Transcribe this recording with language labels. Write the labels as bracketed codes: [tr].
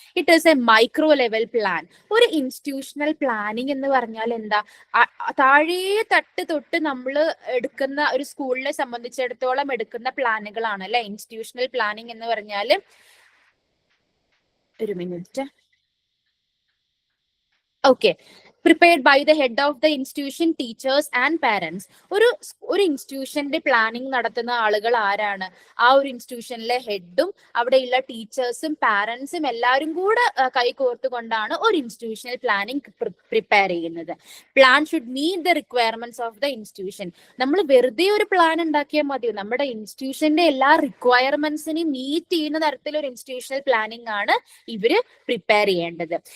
[en] It is a micro level plan. [ml] ഒരു institutional planning എന്ന് പറഞ്ഞാൽ എന്താ, താഴേ തട്ട് തൊട്ട് നമ്മൾ എടുക്കുന്ന ഒരു സ്കൂളിനെ സംബന്ധിച്ചിടത്തോളം എടുക്കുന്ന പ്ലാനുകളാണ് അല്ലെ ഇൻസ്റ്റിറ്റ്യൂഷണൽ പ്ലാനിങ് എന്ന് പറഞ്ഞാൽ. ഒരു minute. [en] Okay, prepared by the head of the institution, teachers and parents. [ml] ഒരു ഇൻസ്റ്റിറ്റ്യൂഷന്റെ പ്ലാനിങ് നടത്തുന്ന ആളുകൾ ആരാണ്, ആ ഒരു ഇൻസ്റ്റിറ്റ്യൂഷനിലെ ഹെഡും അവിടെയുള്ള ടീച്ചേഴ്സും പാരന്റ്സും എല്ലാവരും കൂടെ കൈകോർത്തുകൊണ്ടാണ് ഒരു ഇൻസ്റ്റിറ്റ്യൂഷണൽ പ്ലാനിങ് പ്രിപ്പയർ ചെയ്യുന്നത്. [en] Plan should meet the requirements of the institution. [ml] നമ്മൾ വെറുതെ ഒരു പ്ലാൻ ഉണ്ടാക്കിയാൽ മതിയോ, നമ്മുടെ ഇൻസ്റ്റിറ്റ്യൂഷന്റെ എല്ലാ റിക്വയർമെന്റ്സിനെയും മീറ്റ് ചെയ്യുന്ന തരത്തിലൊരു ഇൻസ്റ്റിറ്റ്യൂഷണൽ പ്ലാനിങ് ആണ് ഇവര് പ്രിപ്പയർ ചെയ്യേണ്ടത്.